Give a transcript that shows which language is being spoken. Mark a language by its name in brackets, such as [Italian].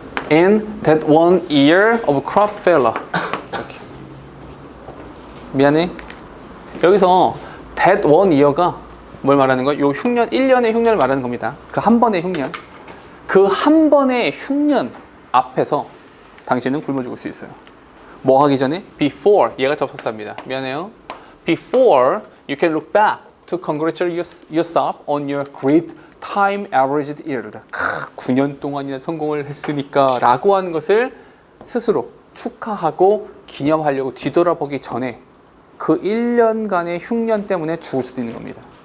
[English] In that 1 year of crop failure. [Korean] 이렇게. 미안해. 여기서 that 1 year가 뭘 말하는 거야? 요 흉년, 1년의 흉년을 말하는 겁니다. 그 한 번의 흉년. 그 한 번의 흉년 앞에서 당신은 굶어 죽을 수 있어요. 뭐 하기 전에? Before. 얘가 접속사입니다. 미안해요. [English] Before you can look back to congratulate yourself on your great time averaged yield. [Korean] 9년 동안이나 성공을 했으니까 라고 하는 것을 스스로 축하하고 기념하려고 뒤돌아보기 전에 그 1년간의 흉년 때문에 죽을 수도 있는 겁니다.